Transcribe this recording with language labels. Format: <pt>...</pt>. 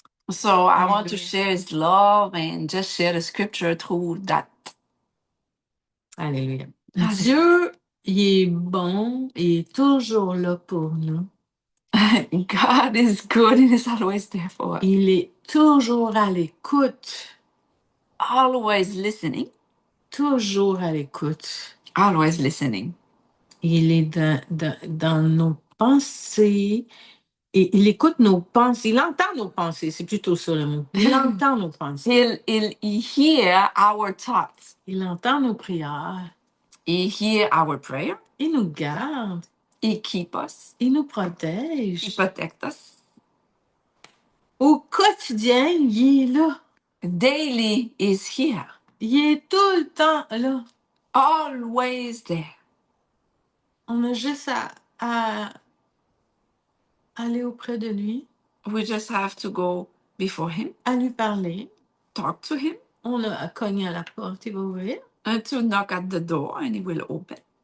<en>So I want to share His love and just share the scripture through that.</en> <fr>Alléluia. Alléluia. Dieu, il est bon, il est toujours là pour nous.</fr> <en>God is good and is always there for us.</en> <fr>Il est toujours à l'écoute.</fr> <en>Always listening.</en> <fr>Toujours à l'écoute.</fr> <en>Always listening.</en> <fr>Il est dans nos pensées. Et il écoute nos pensées. Il entend nos pensées. C'est plutôt ça le mot. Il entend nos pensées.</fr> <en>He'll hear our thoughts.</en> <fr>Il entend nos prières.</fr> <en>He hear our prayer.</en> <fr>Il nous garde.</fr> <en>He keep us.</en> <fr>Il nous protège.</fr> <en>He protect us.</en> <fr>Au quotidien, il est là.</fr> <en>Daily is here.</en> <fr>Il est tout le temps là.</fr> <en>Always there.</en> <fr>On a juste à aller auprès de lui.</fr> <en>We just have to go before him.</en> <fr>À lui parler.</fr> <en>Talk to him.</en> <fr>On a à cogner à la porte, il va ouvrir.</fr> <en>And to knock at the door and he will open.</en>